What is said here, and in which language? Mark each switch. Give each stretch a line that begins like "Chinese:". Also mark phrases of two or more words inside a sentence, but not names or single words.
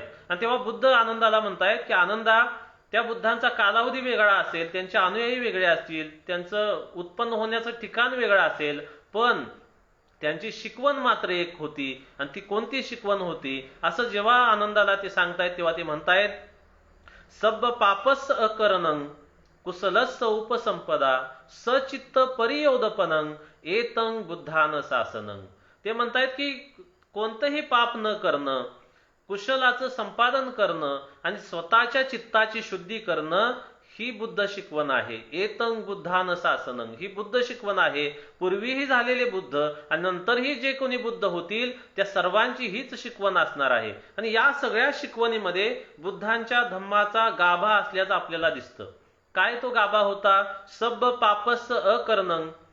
Marathi: आणि तेव्हा बुद्ध आनंदाला म्हणतायत की आनंदा, त्या बुद्धांचा कालावधी वेगळा असेल, त्यांचे अनुयायी वेगळे असतील, त्यांचं उत्पन्न होण्याचं ठिकाण वेगळं असेल, पण त्यांची शिकवण मात्र एक होती. आणि ती कोणती शिकवण होती, असं जेव्हा आनंदाला ते सांगतायत तेव्हा ते म्हणतायत,
Pali: सब पापस अकरणं कुशलस्स उपसंपदा सचित्त परियोदपनं एतं बुद्धान शासनं.
Marathi: ते म्हणतायत की कोणतंही पाप न करणं, कुशलाचं संपादन करणं आणि स्वतःच्या चित्ताची शुद्धी करणं, ही बुद्ध शिकवण आहे.
Pali: एतं बुद्धान शासनं,
Marathi: ही बुद्ध शिकवण आहे. पूर्वीही झालेले बुद्ध आणि नंतरही जे कोणी बुद्ध होतील त्या सर्वांची हीच शिकवण असणार आहे. आणि या सगळ्या शिकवणीमध्ये बुद्धांच्या धम्माचा गाभा असल्याचं आपल्याला दिसतं. काय तो गाभा होता?
Pali: सब पापस अकरणं.